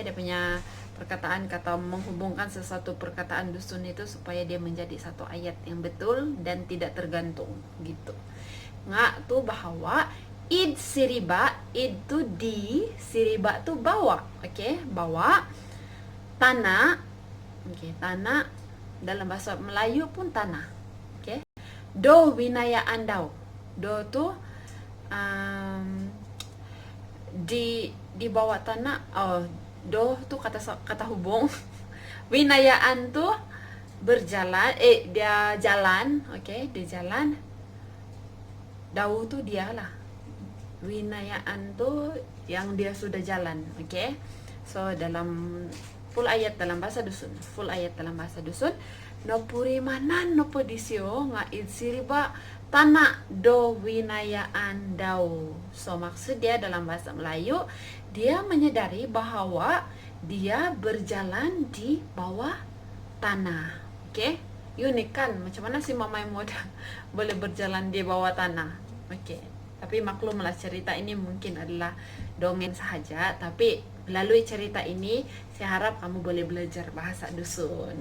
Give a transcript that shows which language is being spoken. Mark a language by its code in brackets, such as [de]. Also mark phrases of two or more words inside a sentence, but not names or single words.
[ms] Dia punya perkataan kata menghubungkan sesuatu perkataan dusun itu supaya dia menjadi satu ayat yang betul dan tidak tergantung gitu. [dtp] Nga tuh bahwa, id siriba, id tuh di, siriba tuh bawa, okay. [ms] Bawa tanah, okay. Tanah dalam bahasa Melayu pun tanah. Okay. [dtp] Do winaya andau. [ms] Do tuh di bawah tanah. Oh, do tuh kata hubung. Winayaan tuh berjalan, dia jalan, okay, dia jalan. Dau tuh dialah. Winayaan tuh yang dia sudah jalan, okay. So dalam full ayat dalam bahasa dusun, [dtp] nopurimanan nopodisio nga siriba tanah do winayaan dau. [ms] So maksud dia dalam bahasa Melayu, dia menyadari bahwa dia berjalan di bawah tanah. Oke, unik kan? Macam mana si Mamai Moda boleh berjalan di bawah tanah? Oke, tapi maklumlah cerita ini mungkin adalah dongeng sahaja, tapi melalui cerita ini saya harap kamu boleh belajar bahasa dusun.